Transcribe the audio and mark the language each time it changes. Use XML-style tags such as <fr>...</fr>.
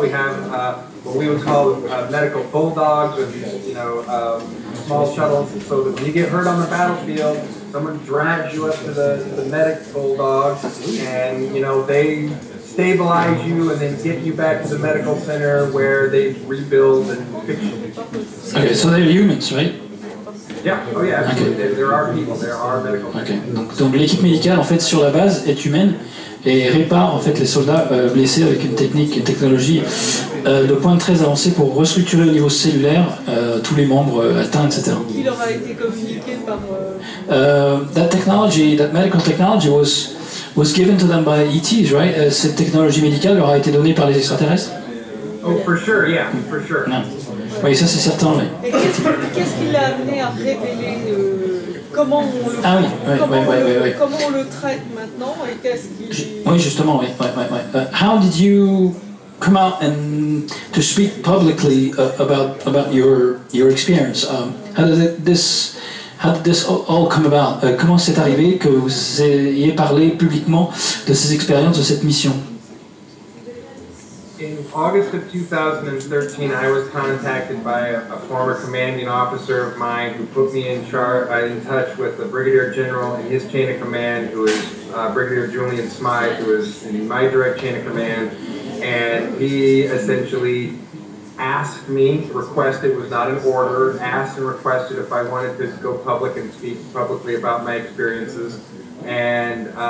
<en>We have what we would call medical bulldogs, with these, small shuttles, so that when you get hurt on the battlefield, someone drags you up to the medic bulldog, and they stabilize you and then get you back to the medical center where they rebuild and fix you. Okay, so they're humans, right? Yeah, oh yeah, absolutely. Okay. There are people, there are medical. Okay.</en> <fr>Donc l'équipe médicale en fait sur la base est humaine et répare en fait les soldats blessés avec une technologie de pointe très avancée pour restructurer au niveau cellulaire tous les membres atteints, etc. Qui leur a été communiqué par.</fr> <en>That medical technology was given to them by ETs, right?</en> <fr>Cette technologie médicale leur a été donnée par les extraterrestres.</fr> <en>Oh, for sure, yeah, for sure. Yeah.</en> <fr>Oui, ça c'est certain, oui. Et qu'est-ce qui l'a amené à révéler comment on le, comment on le traite maintenant et qu'est-ce qui... Oui, justement, oui.</fr> <en>How did you come out and to speak publicly about your experience? How did this all come about?</en> <fr>Comment c'est arrivé que vous ayez parlé publiquement de ces expériences, de cette mission?</fr> <en>In August of 2013, I was contacted by a former commanding officer of mine who put me in touch with the Brigadier General in his chain of command, who is Brigadier Julian Smythe, who is in my direct chain of command, and he essentially asked me, requested, was not an order, asked and requested if I wanted to go public and speak publicly about my experiences, and</en>